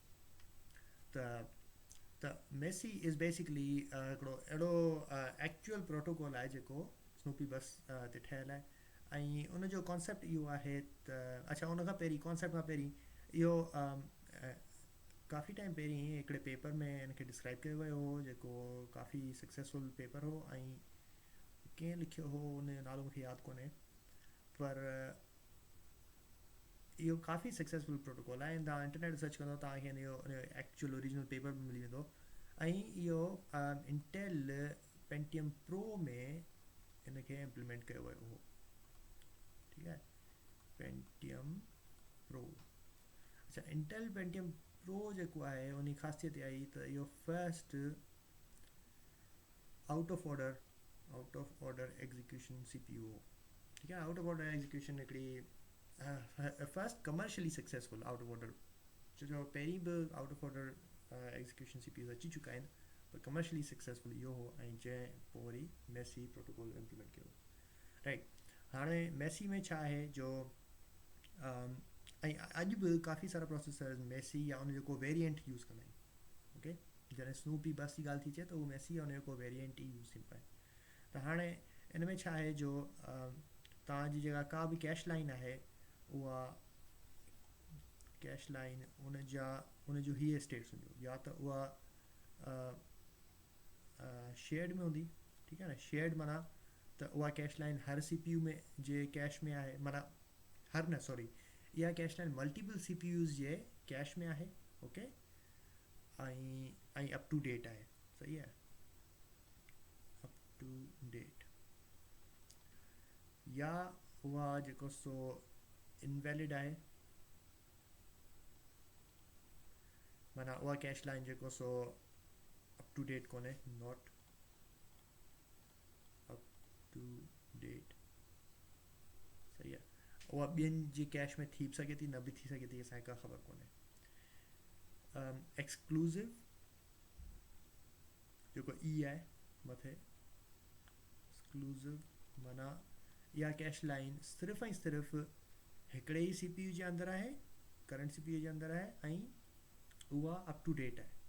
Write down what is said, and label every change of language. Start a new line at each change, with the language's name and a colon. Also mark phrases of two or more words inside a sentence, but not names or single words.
Sindhi: त मैसी
English: is basically
Sindhi: हिकिड़ो अहिड़ो
English: actual protocol
Sindhi: आहे जेको स्नूपी बस ते ठहियलु आहे। ऐं उनजो कॉन्सेप्ट इहो आहे त, अच्छा उनखां पहिरीं, कॉन्सेप्ट खां पहिरीं इहो काफ़ी टाइम पहिरीं हिकिड़े पेपर में हिनखे डिस्क्राइब कयो वियो हो, जेको काफ़ी
English: successful paper
Sindhi: हो, ऐं कंहिं लिखियो हो उनजो नालो मूंखे यादि कोन्हे, पर इहो काफ़ी
English: successful protocol
Sindhi: आहे। ऐं तव्हां
English: internet search
Sindhi: कंदो तव्हांखे इनजो
English: actual original paper
Sindhi: बि मिली वेंदो। ऐं इहो इंटेल पेंटियम प्रो में इनखे इम्प्लीमेंट कयो वियो हो। ठीकु आहे, पेंटियम प्रो। अच्छा, इंटेल पेंटियम प्रो जेको आहे उन ख़ासियत इहा आई त इहो
English: first out of order execution CPU
Sindhi: हो। ठीकु आहे,
English: out of order execution हिकिड़ी first commercially successful out of order,
Sindhi: छो जो पहिरीं बि
English: out of order execution CPUs
Sindhi: अची चुका आहिनि, पर
English: commercially successful
Sindhi: इहो हो, ऐं जंहिं पोइ वरी
English: MESI protocol implement
Sindhi: कयो। राइट, हाणे मैसी में छा आहे जो ऐं अॼु बि काफ़ी सारा प्रोसेसर मैसी या उनजो को
English: variant use
Sindhi: कंदा आहिनि। ओके, जॾहिं
English: snoopy bus
Sindhi: जी ॻाल्हि थी अचे त उहो मैसी या उनजो को वेरिएंट ई यूज़ थी पाए। त हाणे इन में छा आहे जो तव्हांजी जेका का बि
English: cache line
Sindhi: आहे, उहा
English: cache line
Sindhi: उनजो हीअ स्टेट्स हूंदियूं, या त उहा शेयर्ड में हूंदी। ठीकु आहे न, शेयर्ड माना त उहा
English: cache line
Sindhi: हर CPU में जे कैश में आहे, माना हर न सॉरी, इहा
English: cache line multiple CPUs
Sindhi: जे कैश में आहे।
English: ओके, ऐं up to date आहे।
Sindhi: सही आहे,
English: up to date.
Sindhi: या उहा जेको सो इनवैलिड आहे, माना उहा
English: cache line
Sindhi: जेको सो
English: up to date
Sindhi: कोन्हे,
English: not up to date.
Sindhi: सही आहे, उहा ॿियनि जी कैश में थी बि सघे थी, न बि थी सघे थी, असांखे का ख़बर कोन्हे। एक्सक्लूसिव जेको आहे मथे, एक्सक्लूसिव माना इहा
English: cache line
Sindhi: सिर्फ़ु ऐं सिर्फ़ु हिकिड़े ई CPU जे अंदरि आहे,
English: current CPU
Sindhi: जे अंदरि आहे, ऐं उहा अप टू डेट आहे।